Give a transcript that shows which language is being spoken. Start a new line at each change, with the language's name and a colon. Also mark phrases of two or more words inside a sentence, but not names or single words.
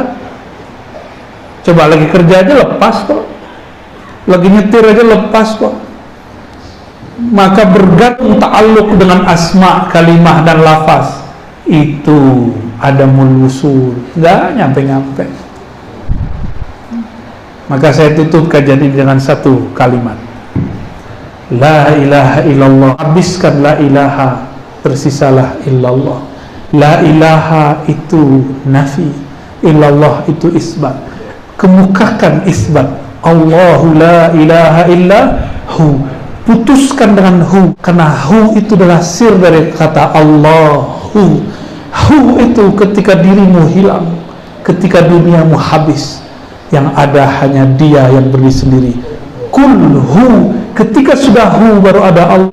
Indonesian: Coba lagi kerja aja lepas kok, lagi nyetir aja lepas kok. maka bergantung ta'alluq dengan asma, kalimah dan lafaz, itu
Arabic: عدم الوصول,
Indonesian: nggak nyampe-nyampe. Maka saya tutup kajian ini dengan satu kalimat,
Arabic: لا إله إلا الله.
Indonesian: Habiskan
Arabic: لا إله,
Indonesian: tersisalah illallah.
Arabic: لا إله
Indonesian: itu nafi, illallah itu isbat. Kemukakan isbat,
Arabic: الله لا إله إلا هو.
Indonesian: Putuskan dengan hu, karena hu itu adalah sir dari kata Allahu. Hu itu ketika dirimu hilang, ketika duniamu habis, yang ada hanya Dia yang berdiri sendiri.
Arabic: قل هو,
Indonesian: ketika sudah hu baru ada Allah.